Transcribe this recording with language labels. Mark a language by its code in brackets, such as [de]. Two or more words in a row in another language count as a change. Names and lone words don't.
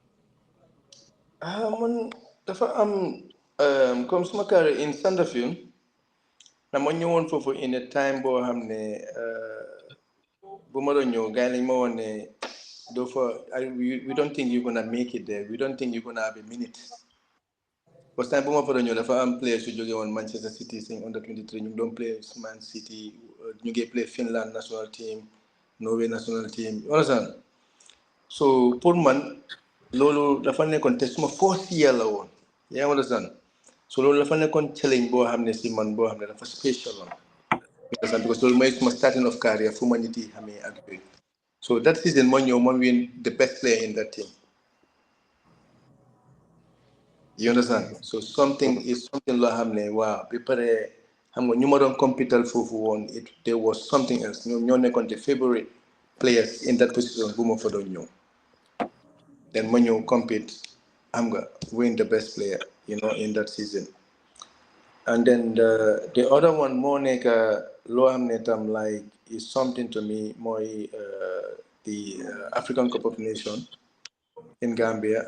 [wo] Man dafa am comme suma carrière in Sandefjord dama ñëwoon foofu [en] in a time [wo] boo xam ne bu ma doon ñëw gars yi lañ ma woon ne [en] we don't think you're gonna make it there, we don't think you're gonna have a minute. [wo] Parce que time bu ma fa doon ñëw dafa am players yu jóge woon Manchester City sing under 23 ñu doon play Man City, ñu ngi play [en] Finland national team, Norway national team, you understand? [wo] So pour man loolu dafa nekkoon te suma [en] fourth year [wo] la woon, yaa ngi understand? So loolu dafa nekkoon challenge boo xam ne si man boo xam ne dafa special woon, understand? Because loolu mooy suma [en] starting of career [wo] fu ma nit yi xamee ak yooyu. [en] So that season ma ñëw ma win the best player in that team. You understand? So something [wo] loo xam ne waaw bi pare xam nga ñu ma doon competal foofu woon [en] there was something else [wo] ñoom ñoo nekkoon [en] the favorite players in that position [wo] bu ma fa doon ñëw. [en] Then when you compete, I'm gonna win the best player, in that season. And then the other one, more like Loam Netam, like is something to me more the African Cup of Nations in Gambia.